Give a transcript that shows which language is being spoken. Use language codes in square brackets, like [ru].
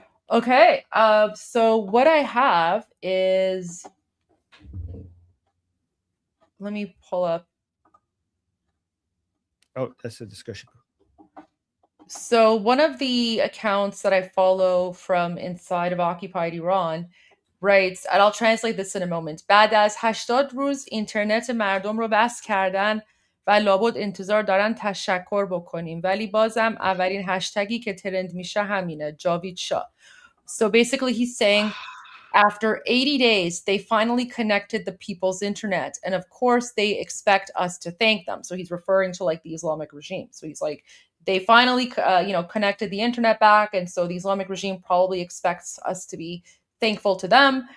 [en] Okay, so what I have is, let me pull up. Oh, that's the discussion group. So one of the accounts that I follow from inside of Occupied Iran writes, and I'll translate this in a moment. [fa] بعد از 80 روز اینترنت مردم رو بس کردن و لابد انتظار دارن تشکر بکنیم ولی بازم اولین هشتگی که ترند میشه همینه جاوید شاه. [en] So basically he's saying after 80 days, they finally connected the people's internet. And of course, they expect us to thank them. So he's referring to like the Islamic regime. So he's like, they finally, connected the internet back. And so the Islamic regime probably expects us to be thankful to them.